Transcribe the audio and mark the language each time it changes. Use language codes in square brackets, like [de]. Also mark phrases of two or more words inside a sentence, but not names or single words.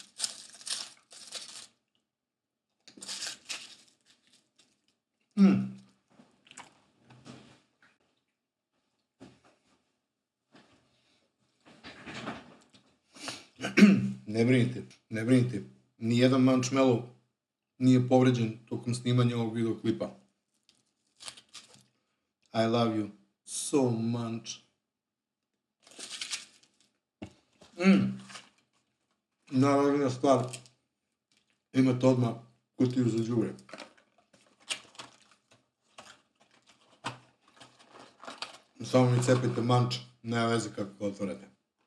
[sr] Ne brinite, nijedan Mančmelo nije povređen tokom snimanja ovog videoklipa. [en] I love you so much. [sr] Naravna stvar, imate odmah kutiju za đubre. Samo mi cepajte manč, nema veze kako ga otvorete.